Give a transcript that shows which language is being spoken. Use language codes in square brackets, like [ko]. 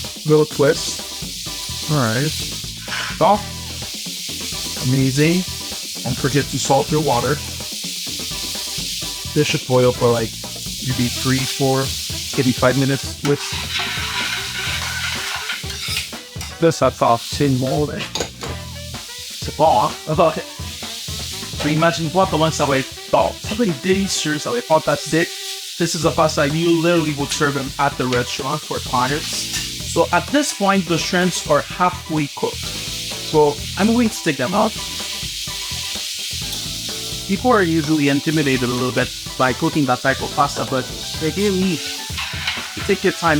[en] Little twist. Alright. So, amazing. Don't forget to salt your water. This should boil for like maybe 3, 4, maybe 5 minutes with this. I thought [fr] c'est bon. C'est bon, hein? So imagine-toi comment ça va être bon. Ça va être délicieux, ça va être fantastique. [en] This is a pasta you literally would serve them at the restaurant for clients. So at this point, the shrimps are halfway cooked. So I'm going to take them out. People are usually intimidated a little bit by cooking that type of pasta, but really, take your time.